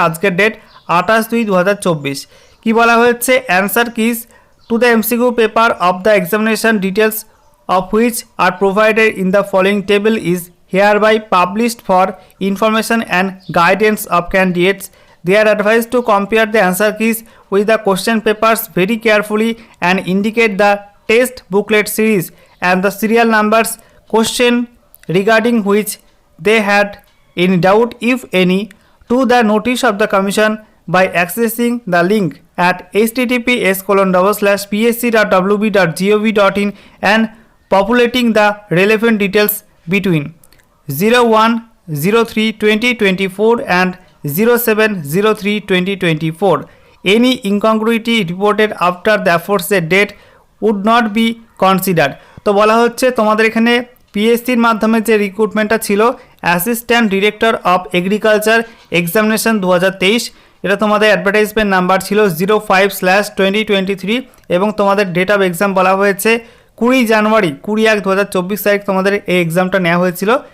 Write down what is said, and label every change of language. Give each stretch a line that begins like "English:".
Bangla: আজকের ডেট 28/2/2024। কি বলা হয়েছে?
English: Answer keys to the MCQ paper of the examination details of which are provided in the following table is hereby published for information and guidance of candidates. They are advised to compare the answer keys with the question papers very carefully and indicate the test booklet series and the serial numbers question regarding which they had any doubt, if any, to the notice of the commission by accessing the link at https://psc.wb.gov.in and populating the relevant details between 01/03/2024 and 07/03/2024. Any incongruity reported after the aforesaid date would not be considered.
Bangla: তো বলা হচ্ছে তোমাদের এখানে পিএসসির মাধ্যমে যে রিক্রুটমেন্টটা ছিল assistant director of agriculture examination 2023, এটা তোমাদের অ্যাডভার্টাইজমেন্ট নাম্বার ছিল 05/2023 এবং তোমাদের ডেট অফ এক্সাম বলা হয়েছে 20 জানুয়ারি 21/2024 তারিখ তোমাদের এই এক্সামটা নেওয়া হয়েছিল।